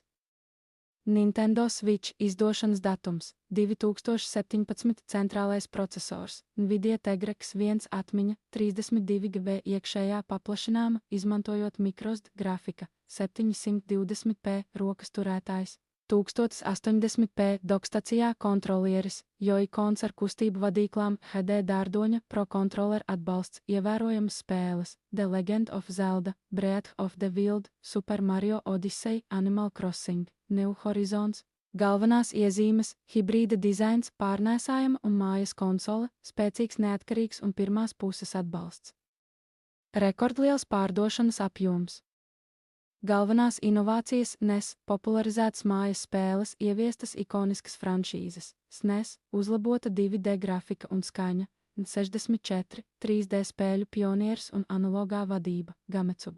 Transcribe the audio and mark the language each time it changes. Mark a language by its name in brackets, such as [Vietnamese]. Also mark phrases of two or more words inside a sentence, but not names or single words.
[Latvian] Nintendo Switch izdošanas datums 2017 centrālais procesors, Nvidia Tegra X1 atmiņa, 32 GB iekšējā paplašināma, izmantojot microSD grafika, 720p rokas turētājs, 1080p dokstacijā kontrolieris, Joy-Cons ar kustību vadīklām, HD dārdoņa Pro Controller atbalsts, ievērojams spēles, The Legend of Zelda, Breath of the Wild, Super Mario Odyssey, Animal Crossing, New Horizons, Galvenās iezīmes – hibrīda dizains, pārnēsājama un mājas konsole, spēcīgs neatkarīgs un pirmās puses atbalsts. Rekordliels pārdošanas apjoms. Galvenās inovācijas – NES, popularizētas mājas spēles, ieviestas ikoniskas franšīzes, SNES, uzlabota 2D grafika un skaņa, 64, 3D spēļu pionieris un analogā vadība, Gametsuba.